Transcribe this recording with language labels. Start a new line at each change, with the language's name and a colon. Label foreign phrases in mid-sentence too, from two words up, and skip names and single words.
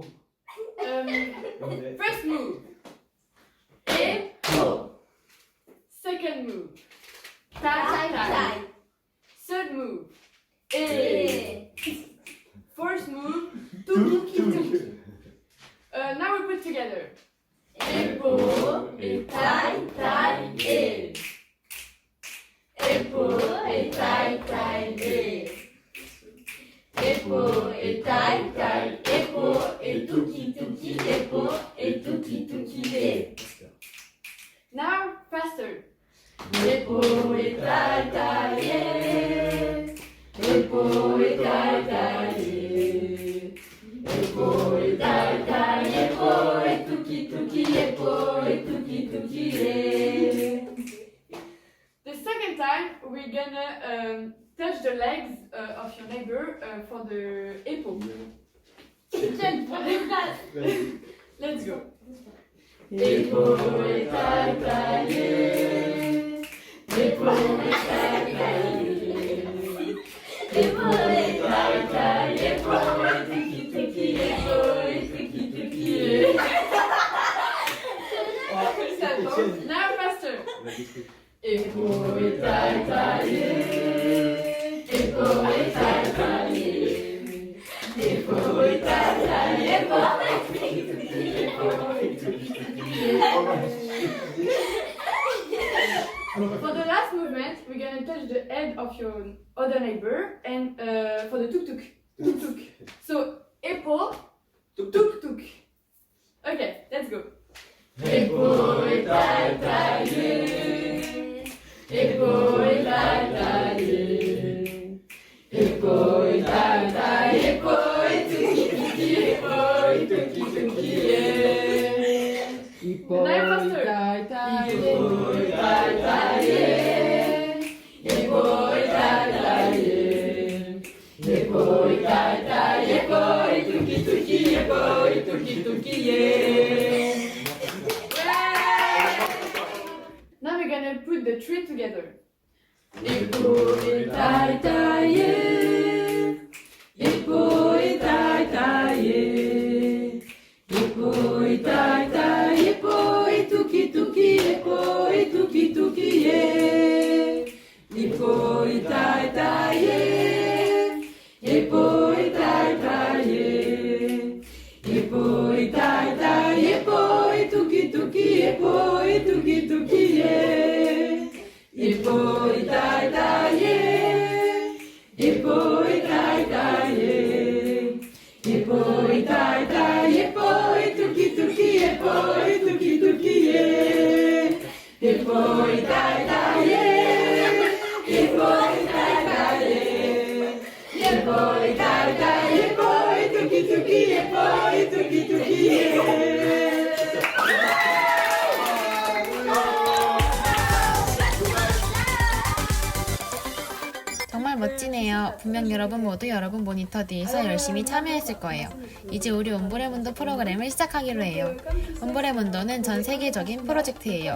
English: First move. Et go. Second move. Tie, tie. Third move. Et. Fourth move. Tuki, tuki. Now we put together.
French: Épaule, et taille, taille, et. Épaule, et taille, taille, et. Épaule, et taille, taille, épaule, et tuki, tuki, épaule, et tuki, tuki, et.
English: Now faster.
French: Épaule, et taille, taille, et. Épaule, et taille, taille, et. Épaule, et taille, taille, épaule, et tuki, tuki, épaule, et tuki, tuki, et.
English: The second time, we're gonna touch the legs of your neighbor for the épaule. Let's go.
French: Épaule, et taille, taille, épaule, et taille, taille, épaule, et taille, taille, épaule, et tuki, tuki, épaule, et tuki, tuki,
English: Now faster.
French: Épaule, et taille, taille, épaule, et taille, taille, épaule, et taille, taille, épaule, et tuki, tuki, épaule, et tuki, tuki.
English: For the last movement, we're gonna touch the head of your other neighbor, and for the tuk tuk, tuk tuk. So épaule, tuk tuk. Okay, let's go.
French: Épaule, taille, taille, épaule, taille, taille, épaule, taille, taille, épaule, tuki, tuki, épaule, tuki, tuki,
English: Now faster.
French: Épaule, taille, taille, épaule, taille, taille, épaule, taille, taille, épaule, tuki, tuki, épaule, tuki, tuki,
English: Now we're gonna put the three together.
French: Épaule, taille, taille, épaule, taille, taille, épaule, taille, taille, épaule, tuki, tuki, épaule, tuki, tuki, épaule, taille, taille, épaule, taille, taille, épaule, taille, taille, épaule, tuki, tuki, épaule, tuki, tuki, épaule, taille, taille, épaule, taille, taille, épaule, taille, taille, épaule, tuki, tuki, épaule, tuki, tuki, épaule, taille, taille, épaule, taille, taille, épaule, taille, taille, épaule, tuki, tuki, épaule, tuki, tuki,
Korean: 정말 멋지네요. 분명 여러분 모두 여러분 모니터 뒤에서 열심히 참여했을 거예요. 이제 우리 옴브레문도 프로그램을 시작하기로 해요. 옴브레문도는 전 세계적인 프로젝트예요.